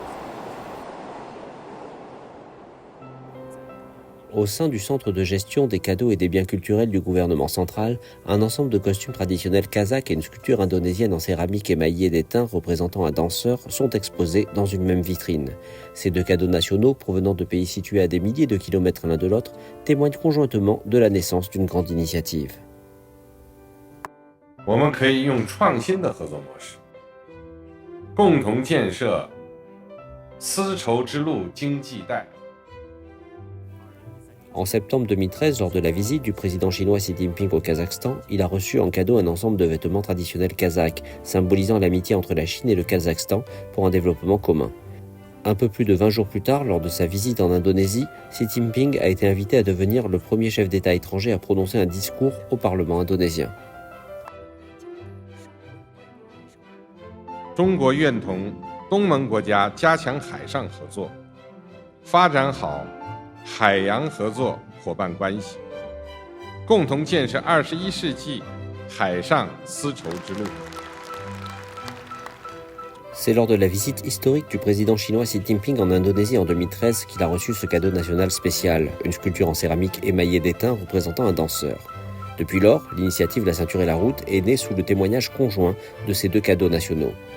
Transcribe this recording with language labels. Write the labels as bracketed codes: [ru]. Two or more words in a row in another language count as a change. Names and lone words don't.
[fr] Au sein du centre de gestion des cadeaux et des biens culturels du gouvernement central, un ensemble de costumes traditionnels kazakhs et une sculpture indonésienne en céramique émaillée d'étain représentant un danseur sont exposés dans une même vitrine. Ces deux cadeaux nationaux, provenant de pays situés à des milliers de kilomètres l'un de l'autre, témoignent conjointement de la naissance d'une grande initiative. [zh] 我们可以用创新的合作模式，共同建设丝绸之路经济带。 [fr] En septembre 2013, lors de la visite du président chinois Xi Jinping au Kazakhstan, il a reçu en cadeau un ensemble de vêtements traditionnels kazakhs, symbolisant l'amitié entre la Chine et le Kazakhstan pour un développement commun. Un peu plus de 20 jours plus tard, lors de sa visite en Indonésie, Xi Jinping a été invité à devenir le premier chef d'État étranger à prononcer un discours au Parlement indonésien. [zh] 中国愿同东盟国家加强海上合作，发展好 海洋合作伙伴关系，共同建设21世纪海上丝绸之路。 [fr] C'est lors de la visite historique du président chinois Xi Jinping en Indonésie en 2013 qu'il a reçu ce cadeau national spécial, une sculpture en céramique émaillée d'étain représentant un danseur. Depuis lors, l'initiative La Ceinture et la Route est née sous le témoignage conjoint de ces deux cadeaux nationaux.